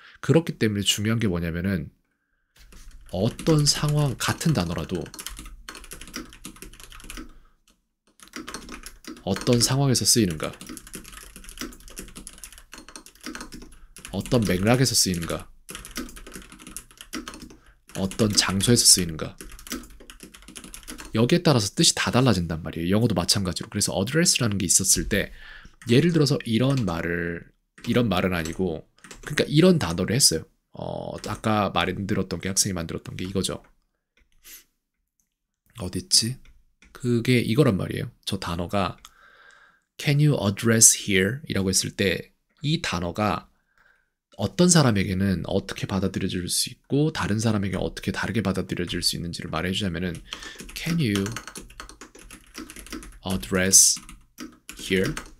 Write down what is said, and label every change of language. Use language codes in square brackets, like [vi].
[ko] 그렇기 때문에 중요한 게 뭐냐면은 어떤 상황 같은 단어라도 어떤 상황에서 쓰이는가 어떤 맥락에서 쓰이는가 어떤 장소에서 쓰이는가 여기에 따라서 뜻이 다 달라진단 말이에요. 영어도 마찬가지로. 그래서 address라는 게 있었을 때 예를 들어서 이런 말은 아니고 그러니까 이런 단어를 했어요. 아까 만들었던 게 학생이 만들었던 게 이거죠. 어딨지? 그게 이거란 말이에요. 저 단어가 [en] Can you address here? [ko] 이라고 했을 때 이 단어가 어떤 사람에게는 어떻게 받아들여질 수 있고 다른 사람에게 어떻게 다르게 받아들여질 수 있는지를 말해주자면은 [en] Can you address here?